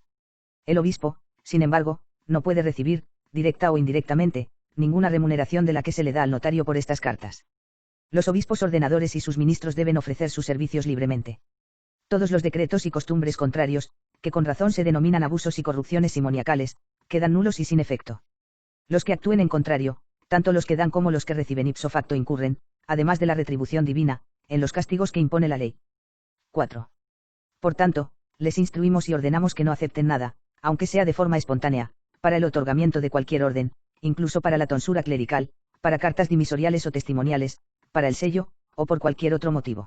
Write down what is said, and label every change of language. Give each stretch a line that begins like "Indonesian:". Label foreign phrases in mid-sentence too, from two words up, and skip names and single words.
Spanish: El obispo, sin embargo, no puede recibir, directa o indirectamente, ninguna remuneración de la que se le da al notario por estas cartas. Los obispos ordenadores y sus ministros deben ofrecer sus servicios libremente. Todos los decretos y costumbres contrarios, que con razón se denominan abusos y corrupciones simoniacales, quedan nulos y sin efecto. Los que actúen en contrario, tanto los que dan como los que reciben
Latin: ipso facto
Spanish: incurren, además de la retribución divina, en los castigos que impone la ley. 4. Por tanto, les instruimos y ordenamos que no acepten nada, aunque sea de forma espontánea, para el otorgamiento de cualquier orden, incluso para la tonsura clerical, para cartas dimisoriales o testimoniales, para el sello, o por cualquier otro motivo.